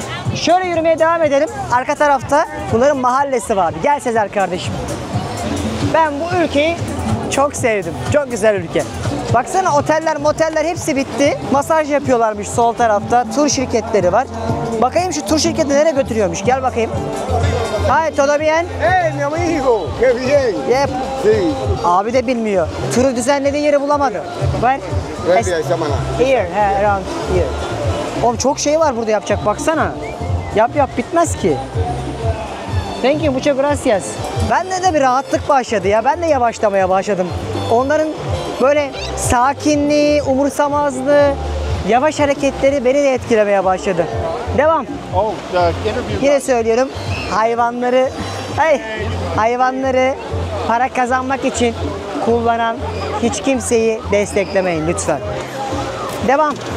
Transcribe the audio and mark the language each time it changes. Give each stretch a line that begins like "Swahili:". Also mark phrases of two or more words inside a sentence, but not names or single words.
Turkish: Şöyle yürümeye devam edelim. Arka tarafta bunların mahallesi vardı. Gel Sezer kardeşim. Ben bu ülkeyi çok sevdim. Çok güzel ülke. Baksana oteller, moteller hepsi bitti. Masaj yapıyorlarmış sol tarafta. Tur şirketleri var. Bakayım şu tur şirketi nereye götürüyormuş. Gel bakayım.
Spanish: Hi, todo bien? Hey, mi amigo, qué bien.
English: Yep.
Spanish: Sí.
Turkish: Abi de bilmiyor. Turu düzenlediği yeri bulamadı. Ben
Spanish: Gracias, semana.
English: here, around here.
Turkish: Oğlum çok şey var burada yapacak baksana. Yap bitmez ki.
English: Thank you,
Spanish: muchas gracias.
Turkish: Bende de bir rahatlık başladı ya. Ben de yavaşlamaya başladım. Onların böyle sakinliği, umursamazlığı, yavaş hareketleri beni de etkilemeye başladı. Devam.
English: Oh, the interview.
Turkish: Yine söylüyorum. Hayvanları para kazanmak için kullanan hiç kimseyi desteklemeyin lütfen. Devam.